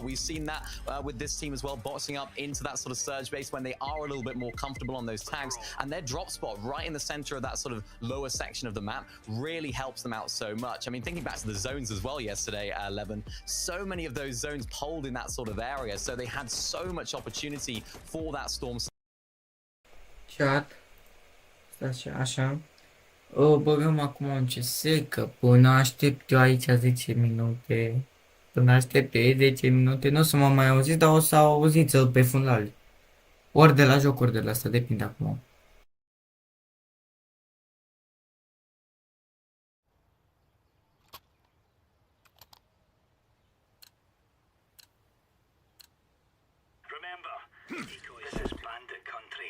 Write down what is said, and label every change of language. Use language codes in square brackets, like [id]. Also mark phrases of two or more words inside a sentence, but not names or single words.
[en] We've seen that with this team as well, boxing up into that sort of surge base when they are a little bit more comfortable on those tags, and their drop spot right in the center of that sort of lower section of the map really helps them out so much. I mean, thinking back to the zones as well yesterday, Levin, so many of those zones polled in that sort of area, so they had so much opportunity for that Storm. Chat. [ro] Stați așa. O băgăm acum un CS, că până aștept eu aici 10 minute. Până aștept eu 10 minute, nu o să mă mai auziți, dar o să auziți pe fundal. Ori de la joc, ori de la asta, depinde acum. [en] Remember, VICO is bandit country.